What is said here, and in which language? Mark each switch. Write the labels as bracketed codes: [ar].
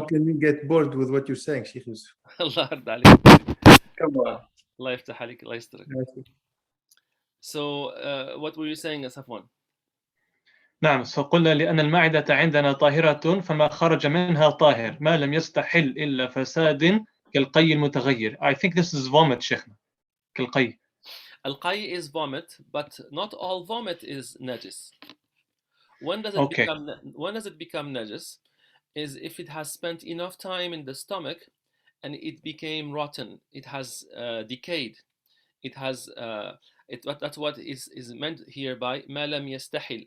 [en] How can we get bored with what you're saying, Sheikh Yusuf? [ar] Allah yarda alayk. [en] Come on. [ar] Allah yaftah alayk, Allah yastarek. [en] So what were you saying, Safwan? [ar] نعم. فقلنا لأن المعدة عندنا طاهرة فما خرج منها طاهر ما لم يستحل إلا فساد كالقي المتغير. [en] I think this is vomit, شيخنا. [ar] كالقي. [en] Al-qay is vomit, but not all vomit is najis. When does it become najis? Is if it has spent enough time in the stomach and it became rotten, it has decayed, it has that's what is meant here by ma lam yastahil.